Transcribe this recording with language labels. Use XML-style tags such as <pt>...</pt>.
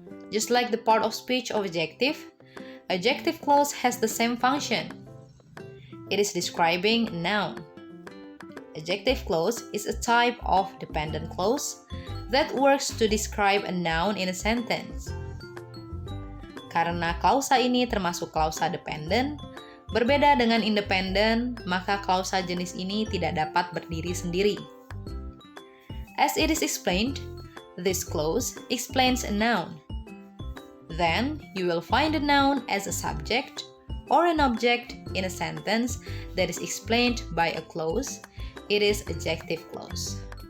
<en>Just like the part of speech of adjective clause has the same function. It is describing a noun. Adjective clause is a type of dependent clause that works to describe a noun in a sentence.</en> <id>Karena klausa ini termasuk klausa dependent, berbeda dengan independent, maka klausa jenis ini tidak dapat berdiri sendiri.</id> <en>As it is explained, this clause explains a noun. Then, you will find a noun as a subject or an object in a sentence that is explained by a clause. It is adjective clause.</en>